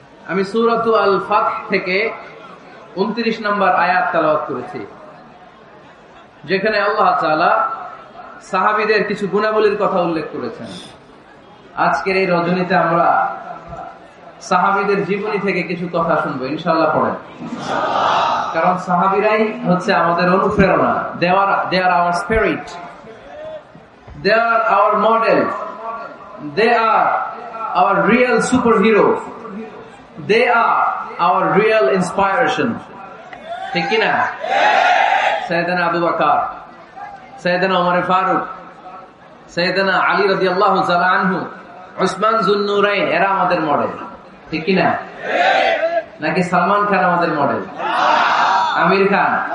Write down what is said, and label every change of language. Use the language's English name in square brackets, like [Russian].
[Bangla] আমি সূরাতু আল ফাতহ থেকে 29 নম্বর আয়াত তেলাওয়াত করেছি, যেখানে আল্লাহ তাআলা সাহাবীদের কিছু গুণাবলীর কথা উল্লেখ করেছেন। আজকের এই রজনীতে আমরা সাহাবীদের জীবনী থেকে কিছু কথা শুনবো, ইনশাআল্লাহ। পড়েন, কারণ সাহাবীরাই হচ্ছে আমাদের অনুপ্রেরণা। [English] they are our spirit, they are our model, they are our real superhero, they are our real inspiration, [Bangla] ঠিক কি না? সাইয়েদনা আবু বকর, সাইয়েদনা ওমর ফারুক, সাইয়েদনা আলী রাদিয়াল্লাহু তাআলা আনহু, উসমান যুন্নুরাইন, এরা আমাদের মডেল, ঠিক কি না? নাকি সালমান খান আমাদের মডেল? আমির খান?